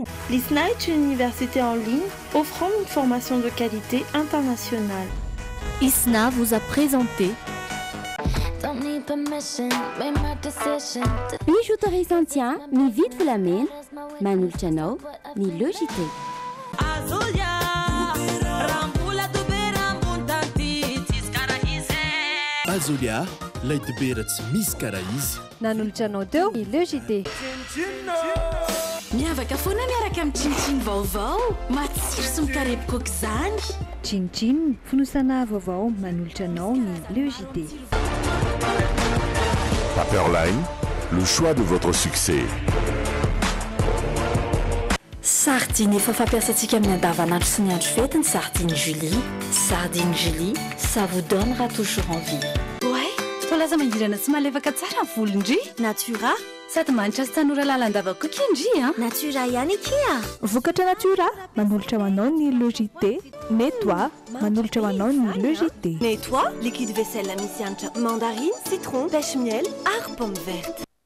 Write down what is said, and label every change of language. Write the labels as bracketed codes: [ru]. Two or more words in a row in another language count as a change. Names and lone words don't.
[fr] L'ISNA est une université en ligne offrant une formation de qualité internationale. ISNA vous a présenté bijouterie Santian, [mg] ny vidy volamena, manolotra anao ny logité. Azolia, lay dibera tsy misy karaha izy. Nanolotra anao teo ny logité. Miavaka foana miaraka amin'ny tsinotsino vaovao matsiro sy mikarepoka aoka izany. Tsinotsino fonosana vaovao manolotra anao ny logité. [fr] Paperline, le choix de votre succès. [mg] Sardine efa fampiasantsika amin'ny andavanandro sy ny andro fety ny sardine Julie. [fr] Sardine Julie, ça vous donnera toujours envie. Ouais, [mg] tolaza mangirana tsy malefaka tsara ny volondry. Natura, sady manitra sy tanora lalandava koa indri a. Natura ihany kia. Vokatra Natura manolotra ho anao ny logité. Nettoie manolotra ho anao ny logité. [fr] Nettoie, liquide vaisselle [mg] misy hanitra [fr] mandarine, citron, pêche miel, ary pomme verte.